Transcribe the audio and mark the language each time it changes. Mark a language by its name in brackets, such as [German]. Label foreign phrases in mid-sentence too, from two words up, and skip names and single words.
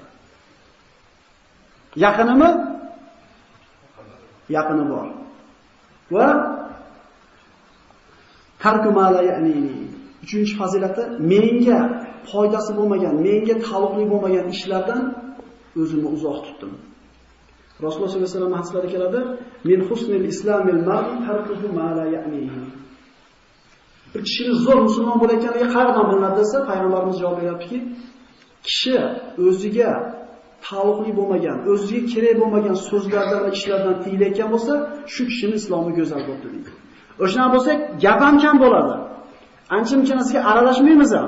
[Uzbek] Yaqinimi? Yaqini bor. [Arabic] وترك ما لا يعنيني. [Uzbek] 3-fazilati menga foydasi bo'lmagan, menga taalluqli bo'lmagan ishlardan o'zimni uzoq tutdim. Rasululloh [Arabic] صلى الله عليه وسلم [Uzbek] hadislarida keladi: [Arabic] "من حسن إسلام المرء تركه ما لا يعنيه." [Uzbek] Bir kishini zo'r musulmon bo'layotganiga qayerdan bilinadi desa, payg'ambarimiz javob beryaptiki, kishi o'ziga taalluqli bo'lmagan, o'ziga kerak bo'lmagan so'zlardan va ishlardan tiyilayotgan bo'lsa, shu kishining islomi go'zal bo'ldi deydi. O'shanaqa bo'lsa, gap ham kam bo'ladi. Ancha-muncha narsaga aralashmaymiz ham.